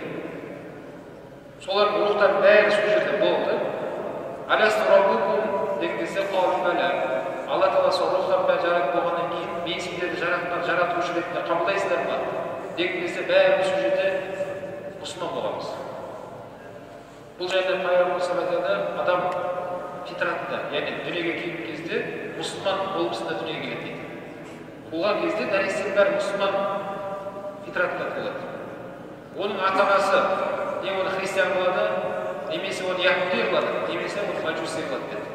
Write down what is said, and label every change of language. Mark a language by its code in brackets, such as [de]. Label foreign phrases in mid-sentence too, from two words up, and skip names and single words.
[kk] Солардың рухтардың бәрі сол жерде болды. [ar] ألست بربكم [kk] деген кезде [ar] قالوا بلى. [kk] Алла Тағала сол рухтардың бәрі жаратып болғаннан кейін мен сендерді жаратқан жаратушы ретінде қабылдайсыздар ма? Деген кезде бәріміз сол жерде мұсылман боламыз. Бұл жайында пайғамбар [ar] صلى الله عليه وسلم [kk] адам фитратында, яғни дүниеге келген кезде мұсылман болмысында дүниеге келеді дейді. Туған кезде нәрестенің бәрі мұсылман фитратында туылады. Оның ата-анасы не оны христиан болады, немесе оны яһуди қылады, немесе оны маджуси қылады деді.